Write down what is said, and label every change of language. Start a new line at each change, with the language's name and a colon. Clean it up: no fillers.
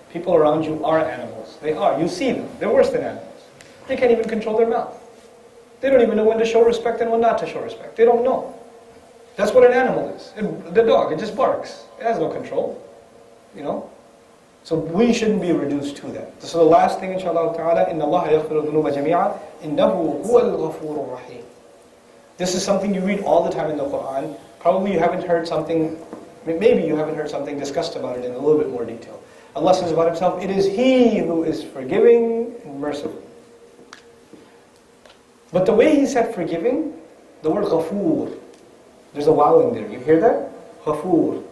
English: People around you are animals. They are. You see them. They're worse than animals. They can't even control their mouth. They don't even know when to show respect and when not to show respect. They don't know. That's what an animal is. The dog, it just barks. It has no control. So we shouldn't be reduced to that. So the last thing,
Arabic: inshallah ta'ala, إِنَّ اللَّهَ يَغْفِرُ الذُّنُوبَ جَمِيعًا إِنَّهُ هُوَ الْغَفُورُ الرَّحِيمُ.
English: This is something you read all the time in the Quran. Probably you haven't heard something, maybe you haven't heard something discussed about it in a little bit more detail. Allah says about Himself, it is He who is forgiving and merciful. But the way He said forgiving, the word ghafoor, there's a wow in there. You hear that? Ghafoor.